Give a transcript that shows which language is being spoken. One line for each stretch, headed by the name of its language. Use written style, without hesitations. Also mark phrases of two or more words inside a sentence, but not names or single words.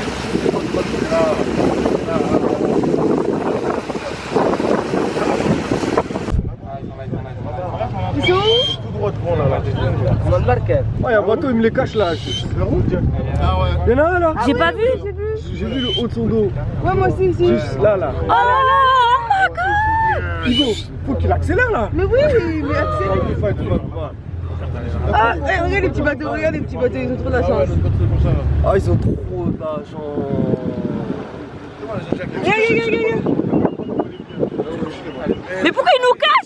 French: Ils sont où? tout droit devant là. Ouais, il y a un bateau, il me les cache là. La route. Ah ouais. Il y en a un là. J'ai pas vu. J'ai vu le haut de son dos. Ouais, moi aussi, ici. Juste là, là.
English: Oh my god!
French: Ivo, faut qu'il accélère là. Mais oui, mais accélère. Ah, hey, regarde les petits bateaux, regarde les petits bateaux, ils ont trop de la chance. Ah, ils ont trop d'argent. Regarde. Mais pourquoi il nous cache?